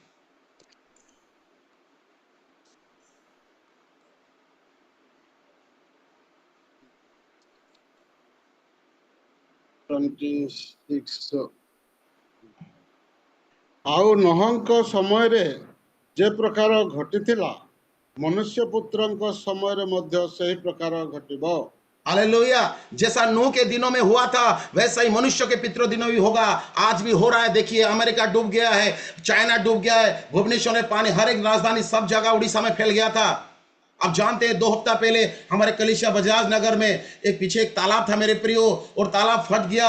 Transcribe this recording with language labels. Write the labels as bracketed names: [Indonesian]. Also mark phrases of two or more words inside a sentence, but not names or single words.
[Odia] 26 ଆଉ ନହଙ୍କ ସମୟରେ ଯେ ପ୍ରକାର ଘଟିଥିଲା ମନୁଷ୍ୟ ପୁତ୍ରଙ୍କ ସମୟରେ ମଧ୍ୟ ସେହି ପ୍ରକାର ଘଟିବ। [Hindi] हालेलुया। जैसा नूह के दिनों में हुआ था वैसा ही मनुष्य के पितरों दिनों भी होगा। आज भी हो रहा है। देखिए अमेरिका डूब गया है, चाइना डूब गया है, भुवनेश्वर में पानी, हर एक राजधानी सब जगह उड़ीसा में फैल गया था। अब जानते हैं 2 हफ्ता पहले हमारे कलिसिया बजाज नगर में एक पीछे एक तालाब था मेरे प्रियो, और तालाब फट गया।